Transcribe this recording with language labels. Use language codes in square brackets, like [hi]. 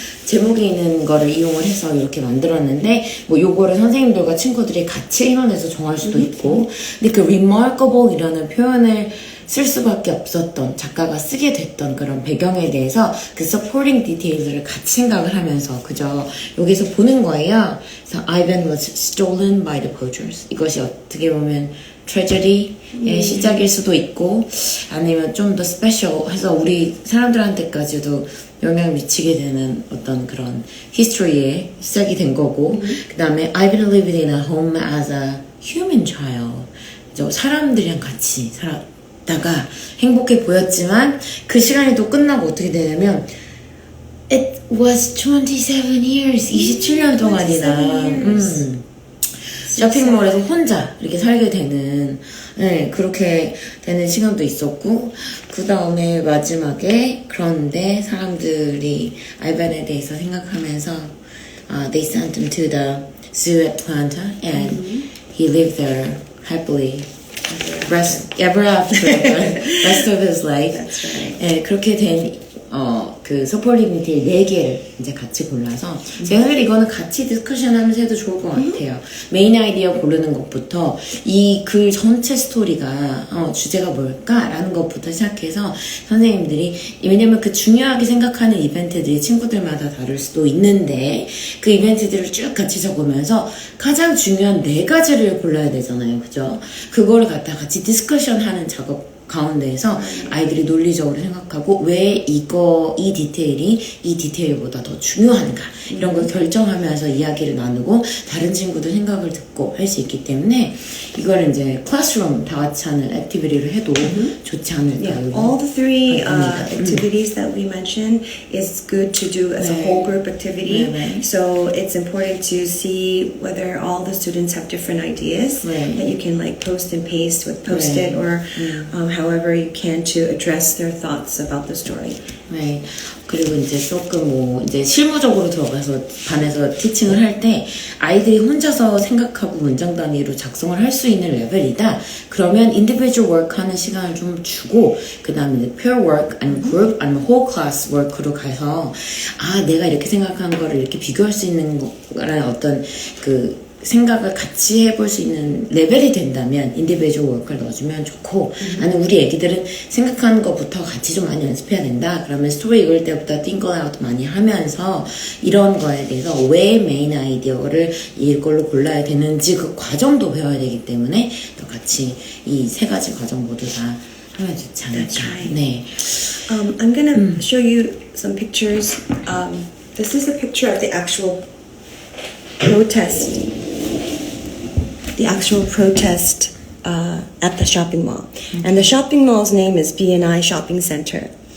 [ko] 제목에 있는 거를 이용을 해서 이렇게 만들었는데, 뭐 요거를 선생님들과 친구들이 같이 의논해서 정할 수도 있고, 근데 그 remarkable 이라는 표현을 쓸 수밖에 없었던, 작가가 쓰게 됐던 그런 배경에 대해서 그 supporting details를 같이 생각을 하면서 그저 여기서 보는 거예요. 그래서 [en] Ivan was stolen by the poachers. [ko] 이것이 어떻게 보면 tragedy의 시작일 수도 있고, 아니면 좀 더 special 해서 우리 사람들한테까지도 영향을 미치게 되는 어떤 그런 history의 시작이 된 거고, 그 다음에 [en] Ivan lived in a home as a human child. [ko] 사람들이랑 같이 살았다가 행복해 보였지만 그 시간이 또 끝나고 어떻게 되냐면 [en] It was 27 years. [ko] 27년 동안이나. 쇼핑몰에서 혼자 이렇게 살게 되는, 네, 그렇게 되는 시간도 있었고, 그 다음에 마지막에, 그런데 사람들이 아이반에 대해서 생각하면서, [en] they sent him to the zoo at Atlanta, and he lived there happily. Ever after the rest of his life. That's right. [ko] 네, 그렇게 된, 그 서폴리미티 4개를 이제 같이 골라서 제가 사실 이거는 같이 디스커션 하면서 해도 좋을 것 같아요. 메인 아이디어 고르는 것부터 이 글 전체 스토리가 주제가 뭘까라는 것부터 시작해서 선생님들이 왜냐면 그 중요하게 생각하는 이벤트들이 친구들마다 다를 수도 있는데 그 이벤트들을 쭉 같이 적으면서 가장 중요한 4가지를 골라야 되잖아요. 그죠? 그거를 갖다 같이 디스커션 하는 작업 가운데에서 아이들이 논리적으로 생각하고 왜 이 디테일이 이 디테일보다 더 중요한가 이런 걸 결정하면서 이야기를 나누고 다른 친구들 생각을 듣고 할 수 있기 때문에 이걸 이제 클래스룸 다 같이 하는 액티비티를 해도 좋지 않을까. [en] Yeah, all the three activities that we mentioned is good to do as a whole group activity. So it's important to see whether all the students have different ideas that you can like post and paste with post-it or however you can to address their thoughts about the story. [ko] 네. 그리고 이제 조금 뭐 이제 실무적으로 들어가서 반에서 티칭을 할 때 아이들이 혼자서 생각하고 문장 단위로 작성을 할 수 있는 레벨이다. 그러면 individual work 하는 시간을 좀 주고 그 다음에 이제 peer work 아니면 group 아니면 whole class work로 가서 내가 이렇게 생각한 거를 이렇게 비교할 수 있는 거라는 어떤 그 생각을 같이 해볼 수 있는 레벨이 된다면 인디비주얼 워크를 넣어주면 좋고 아니면 우리 애기들은 생각하는 것부터 같이 좀 많이 연습해야 된다. 그러면 스토리 읽을 때부터 think aloud 많이 하면서 이런 거에 대해서 왜 메인 아이디어를 이걸로 골라야 되는지 그 과정도 배워야 되기 때문에 또 같이 이 3가지 과정 모두 다 하면 좋지 않을까. That's right. 네. [en] I'm gonna show you some pictures. This is a picture of the actual protest. The actual protest at the shopping mall. And the shopping mall's name is B&I Shopping Center.